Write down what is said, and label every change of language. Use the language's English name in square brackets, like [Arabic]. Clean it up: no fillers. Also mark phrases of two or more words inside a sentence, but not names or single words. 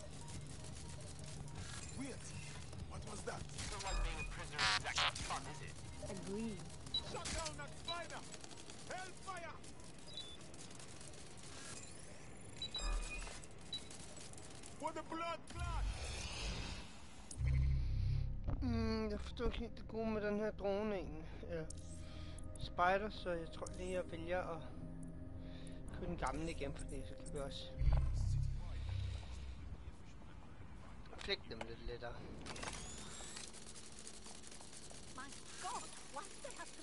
[English] Weird. What was that? It's not like being a prisoner is exactly fun, is it? Agreed. Shut down that spider! Hellfire! For the blood clot! [Danish] Jeg forstår ikke helt det gode med den her drone egentlig. Spider, så jeg tror lige jeg vælger at købe den gamle igen, fordi så kan vi også flække dem lidt lettere. [English] My God, why do they have to...